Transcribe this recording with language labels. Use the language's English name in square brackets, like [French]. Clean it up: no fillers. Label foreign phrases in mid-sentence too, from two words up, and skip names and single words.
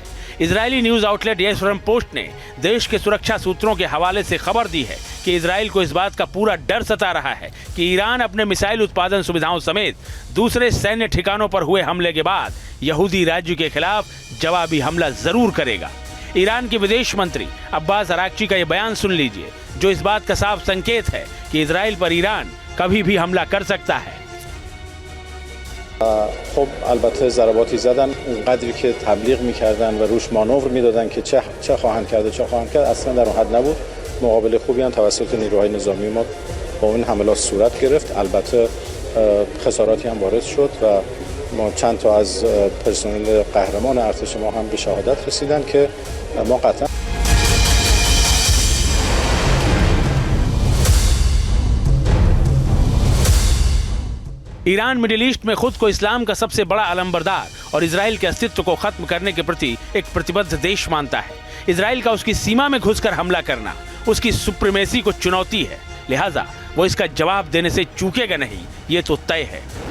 [Hindi] इजरायली [English] news outlet [Hindi] यशरम पोस्ट ने देश के सुरक्षा सूत्रों के हवाले से खबर दी है कि इजराइल को इस बात का पूरा डर सता रहा है कि ईरान अपने मिसाइल उत्पादन सुविधाओं समेत दूसरे सैन्य ठिकानों पर हुए हमले के बाद यहूदी राज्य के खिलाफ जवाबी हमला जरूर करेगा। ईरान के विदेश मंत्री अब्बास अराक्ची का यह बयान सुन लीजिए, जो इस बात का साफ संकेत है कि इजराइल पर ईरान कभी भी हमला कर सकता है। [Persian] خب البته ضرباتی زدن اونقدری که تبلیغ میکردن و روش مانور میدادن که چه خواهند کرد و چه خواهند کرد اصلا در اون حد نبود. مقابله خوبی هم توسط نیروهای نظامی ما با این حملات صورت گرفت. البته خساراتی هم وارد شد و ما چند تا از پرسنل قهرمان ارتش ما هم به شهادت رسیدن که ما قطعا [Hindi] ईरान मिडिल ईस्ट में खुद को इस्लाम का सबसे बड़ा अलंबरदार और इजराइल के अस्तित्व को खत्म करने के प्रति एक प्रतिबद्ध देश मानता है। इजराइल का उसकी सीमा में घुसकर हमला करना उसकी सुप्रीमेसी को चुनौती है, लिहाजा वो इसका जवाब देने से चूकेगा नहीं, ये तो तय है।